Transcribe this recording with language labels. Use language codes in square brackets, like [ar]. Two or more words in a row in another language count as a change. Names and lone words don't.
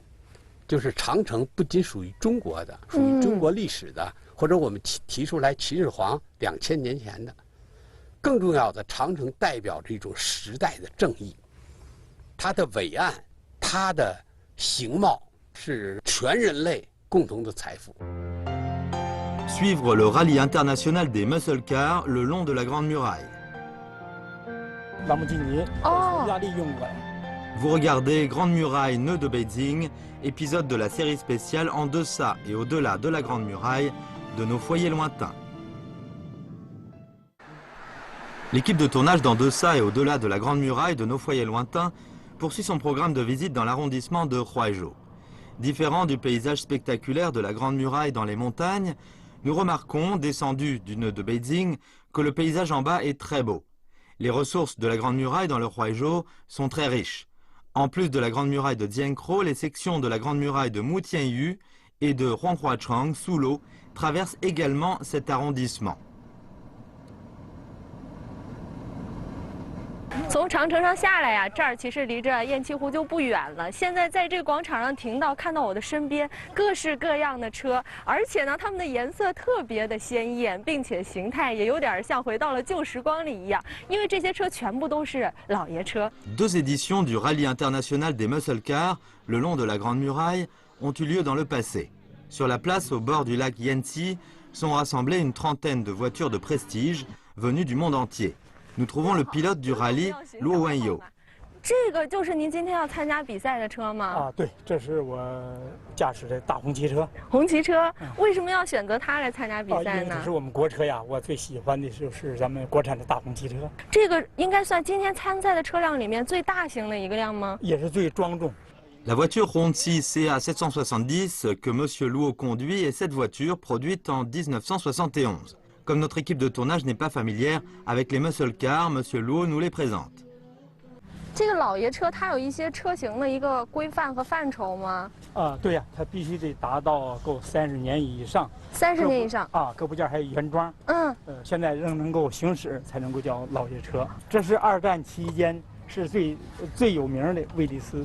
[zh] 就是长城不仅属于中国的，属于中国历史的，或者我们提出来秦始皇2000年前的。更重要的，长城代表着一种时代的正义，它的伟岸，它的形貌是全人类共同的财富。 [fr] Suivre le rallye international des [en] muscle cars [fr] le long de la Grande Muraille. [zh] 兰博基尼，意大利用过。 [fr] Vous regardez Grande Muraille, nœud de Beijing, épisode de la série spéciale En deçà et au-delà de la Grande Muraille, de nos foyers lointains. L'équipe de tournage d'En deçà et au-delà de la Grande Muraille de nos foyers lointains poursuit son programme de visite dans l'arrondissement de Huaizhou. Différent du paysage spectaculaire de la Grande Muraille dans les montagnes, nous remarquons, descendus du nœud de Beijing, que le paysage en bas est très beau. Les ressources de la Grande Muraille dans le Huaizhou sont très riches. En plus de la Grande Muraille de Jiankro, les sections de la Grande Muraille de Mutianyu et de Huanghuachang, sous l'eau, traversent également cet arrondissement. [zh] 从长城上下来呀，这儿其实离着雁栖湖就不远了。现在在这个广场上停到，看到我的身边各式各样的车，而且呢，它们的颜色特别的鲜艳，并且形态也有点像回到了旧时光里一样，因为这些车全部都是老爷车。 [fr] Deux éditions du Rallye international des [en] muscle cars [fr] le long de la Grande Muraille ont eu lieu dans le passé. Sur la place au bord du lac Yanxi sont rassemblées une trentaine de voitures de prestige venues du monde entier. Nous trouvons le pilote du rallye, Luo Wenyo. [zh] 这个就是您今天要参加比赛的车吗？啊，对，这是我驾驶的大红旗车。红旗车，为什么要选择它来参加比赛呢？因为这是我们国车呀，我最喜欢的就是咱们国产的大红旗车。这个应该算今天参赛的车辆里面最大型的一个辆吗？也是最庄重。 [fr] La voiture Hongqi CA 770 que Monsieur Luo conduit est cette voiture produite en 1971. Comme notre équipe de tournage n'est pas familière avec les [en] muscle cars, [fr] Monsieur Luo nous les présente. [zh] 这个老爷车它有一些车型的一个规范和范畴吗？对呀，它必须得达到够30年以上。 30年以上啊，各部件还有原装。现在仍能够行驶，才能够叫老爷车。这是2战期间是最有名的威利斯。